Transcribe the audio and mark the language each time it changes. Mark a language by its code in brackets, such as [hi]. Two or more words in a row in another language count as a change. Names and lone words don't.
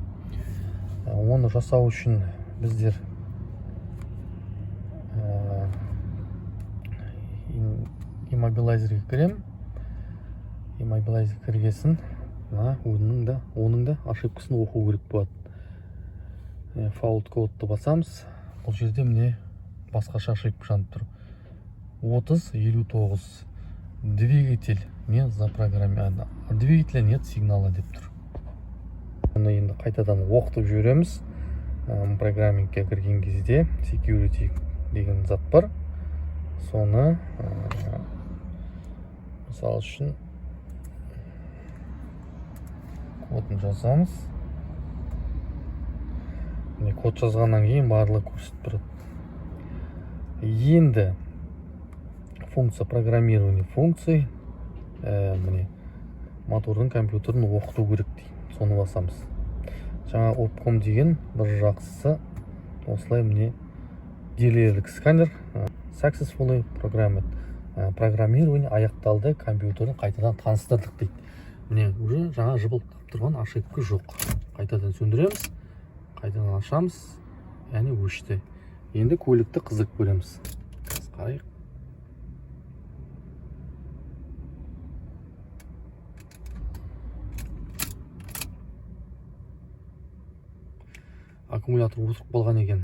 [kk] Оны жасау үшін біздер иммобилайзерге кірем. Иммобилайзер кіргесін, оның да ошибкасын оқу керек болады. Fault кодты басамыз. Бұл жерде міне басқаша ошибка жанып тұр. 3059. [ru] Двигатель не запрограммирован. Двигателя нет сигнала [kk] деп тұр. Оны енді қайтадан оқытып жүреміз. Программингке кірген кезде security деген зат бар. Соны мысал үшін кодын жазамыз. Код жазғаннан кейін барлығы көрсетіп тұрады. Енді [ru] функция программирование функции [kk] мотордың компьютерін оқыту керек дейді. Соны басамыз. Жаңа Opcom деген бір жақсысы осылай міне дилерлік сканер [en] successfully programmed. [kk] Программирование аяқталды, компьютерін қайтадан таныстырдық дейді. Міне уже жаңа жыбылтып тұрған ошибка жоқ. Қайтадан сөндіреміз, қайтадан ашамыз, яғни өшті. Енді көлікті қызық көреміз. Қарайық. Аккумулятор өтіп қалған екен.